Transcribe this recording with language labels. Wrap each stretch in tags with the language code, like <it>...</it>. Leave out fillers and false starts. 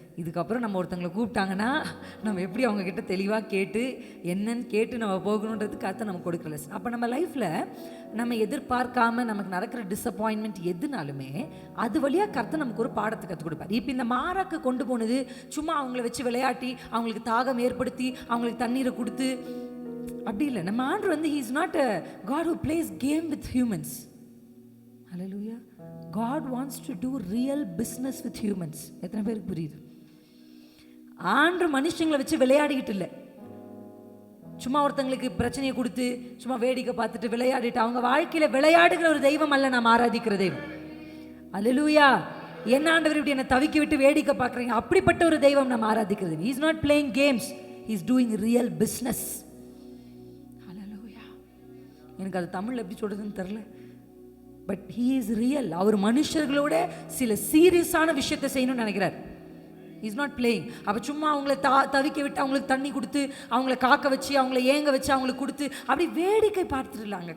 <ta>இதுக்கப்புறம் நம்ம ஒருத்தங்களை கூப்பிட்டாங்கன்னா நம்ம எப்படி அவங்கக்கிட்ட தெளிவாக கேட்டு என்னன்னு கேட்டு நம்ம போகணுன்றதுக்கு கருத்தை நம்ம கொடுக்குற லெசன். அப்போ நம்ம லைஃப்பில் நம்ம எதிர்பார்க்காம நமக்கு நடக்கிற டிஸப்பாயின்மெண்ட் எதுனாலுமே அது வழியாக கருத்தை நமக்கு ஒரு பாடத்தை கற்றுக் கொடுப்பார். இப்போ இந்த மாறாக்கு கொண்டு போனது சும்மா அவங்கள வச்சு விளையாட்டி அவங்களுக்கு தாகம் ஏற்படுத்தி அவங்களுக்கு தண்ணீரை கொடுத்து அப்படி இல்லை. நம்ம ஆண்டவர் வந்து</ta> <en>he is not a God who plays game with humans. Hallelujah. God wants to do real business with humans.</en> <ta>எத்தனை பேருக்கு புரியுது? ஆண்டு மனுஷங்களை வச்சு விளையாடிக்கிட்டு இல்லை, சும்மா ஒருத்தங்களுக்கு பிரச்சனையை கொடுத்து சும்மா வேடிக்கை பார்த்துட்டு விளையாடிட்டு அவங்க வாழ்க்கையில விளையாடுகிற ஒரு தெய்வம் அல்ல நாம் ஆராதிக்கிற தெய்வம். அல்லேலூயா. என்ன ஆண்டவர் இப்படி என்னை தவிக்க விட்டு வேடிக்கை பார்க்குறீங்க, அப்படிப்பட்ட ஒரு தெய்வம் நாம் ஆராதிக்கிறது.</ta> <en>he is not playing games, he is doing real business.</en> <ta>அல்லேலூயா. எனக்கு அது தமிழ்ல எப்படி சொல்றதுன்னு தெரியல, பட்</ta> <en>he is real.</en> <ta>அவர் மனுஷர்களோட சில சீரியஸான விஷயத்தை செய்யணும்னு நினைக்கிறார்.</ta> <en>Is not playing.</en> <ta>அப்போ சும்மா அவங்கள தவிக்க விட்டு அவங்களுக்கு தண்ணி கொடுத்து அவங்கள காக்க வச்சு அவங்கள ஏங்க வச்சு அவங்களுக்கு கொடுத்து அப்படி வேடிக்கை பார்த்துடலாங்க.</ta>